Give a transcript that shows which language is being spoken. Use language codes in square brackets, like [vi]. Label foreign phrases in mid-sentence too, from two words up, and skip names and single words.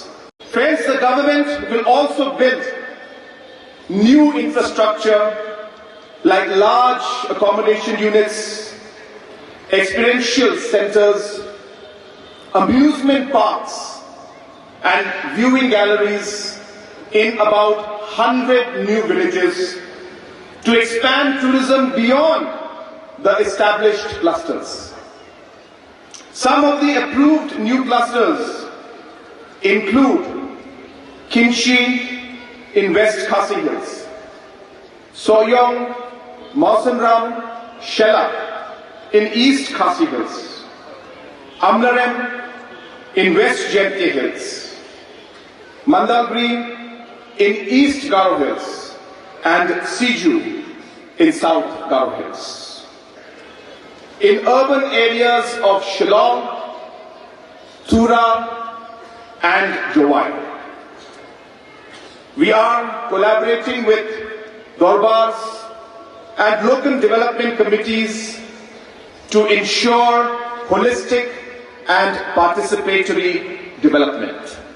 [en] Friends, the government will also build new infrastructure like large accommodation units, experiential centers, amusement parks, and viewing galleries in about 100 new villages to expand tourism beyond the established clusters. Some of the approved new clusters include Kinshi in West Khasi Hills, Soyong, Mausanram, Shela in East Khasi Hills, Amlarem in West Jemke Hills, Mandalgri in East Garo Hills, and Siju in South Garo Hills. In urban areas of Shillong, Tura, and Jowai. We are collaborating with Dorbars and local development committees to ensure holistic and participatory development.